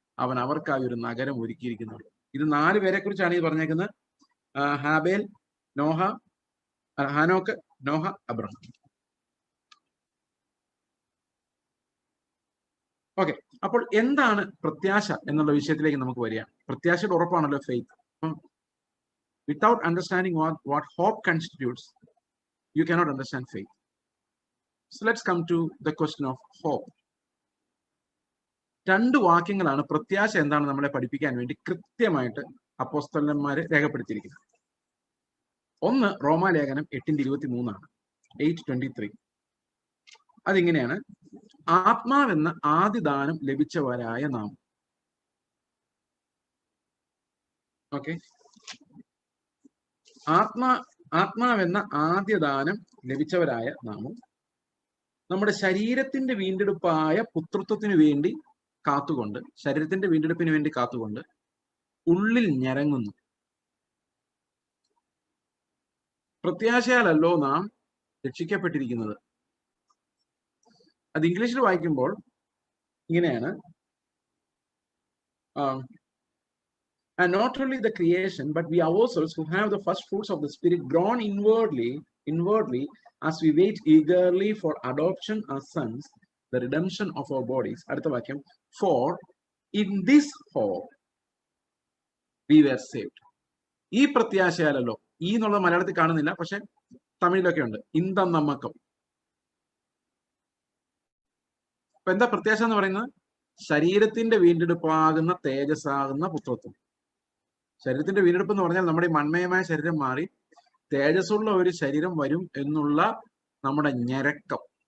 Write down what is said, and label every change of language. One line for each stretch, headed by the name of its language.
Malayalam: അവൻ അവർക്കായി ഒരു നഗരം ഒരുക്കിയിരിക്കുന്നുള്ളൂ. ഇത് 4 പേരെ കുറിച്ചാണ് ഈ പറഞ്ഞേക്കുന്നത്. ഹാബേൽ, നോഹ, ഹാനോക്ക്, നോഹ, അബ്രഹാം. ഓക്കെ, അപ്പോൾ എന്താണ് പ്രത്യാശ എന്നുള്ള വിഷയത്തിലേക്ക് നമുക്ക് വരികയാണ്. പ്രത്യാശയുടെ ഉറപ്പാണല്ലോ faith.
English: Without understanding what hope constitutes, you cannot understand faith. So let's come to the question of hope.
Malayalam: 2 വാക്യങ്ങളാണ് പ്രത്യാശ എന്താണ് നമ്മളെ പഠിപ്പിക്കാൻ വേണ്ടി കൃത്യമായിട്ട് അപ്പോസ്തലന്മാര് രേഖപ്പെടുത്തിയിരിക്കുന്നത്. ഒന്ന് റോമാലേഖനം 8:23 ആണ്, 8:23. അതിങ്ങനെയാണ്, ആത്മാവെന്ന ആദിദാനം ലഭിച്ചവരായ നാം. ഓക്കെ, ആത്മാവെന്ന ആദ്യദാനം ലഭിച്ചവരായ നാമും നമ്മുടെ ശരീരത്തിന്റെ വീണ്ടെടുപ്പായ പുത്രത്വത്തിന് വേണ്ടി കാത്തുകൊണ്ട്, ശരീരത്തിന്റെ വീണ്ടെടുപ്പിന് വേണ്ടി കാത്തുകൊണ്ട് ഉള്ളിൽ ഞരങ്ങുന്നു. പ്രത്യാശയാലല്ലോ നാം രക്ഷിക്കപ്പെട്ടിരിക്കുന്നത്. അത് ഇംഗ്ലീഷിൽ വായിക്കുമ്പോൾ ഇങ്ങനെയാണ്,
English: and not only the creation, but we ourselves who have the first fruits of the Spirit groan inwardly as we wait eagerly for adoption as sons, the redemption of our bodies.
Malayalam: അടുത്ത വാക്യം,
English: for in this hope we were saved.
Malayalam: ഈ പ്രത്യാശയാലല്ലോ, ഈ എന്നുള്ള മലയാളത്തിൽ കാണുന്നില്ല, പക്ഷെ തമിഴിലൊക്കെ ഉണ്ട്,
Tamil: ഇന്ത നമ്മക്കം.
Malayalam: അപ്പൊ എന്താ പ്രത്യാശ എന്ന് പറയുന്നത്? ശരീരത്തിന്റെ വീണ്ടെടുപ്പാകുന്ന തേജസ്സാകുന്ന പുത്രത്വം. ശരീരത്തിന്റെ വീണ്ടെടുപ്പ് എന്ന് പറഞ്ഞാൽ നമ്മുടെ ഈ മൺമയമായ ശരീരം മാറി തേജസ്സുള്ള ഒരു ശരീരം വരും എന്നുള്ള നമ്മുടെ ഞരക്കം.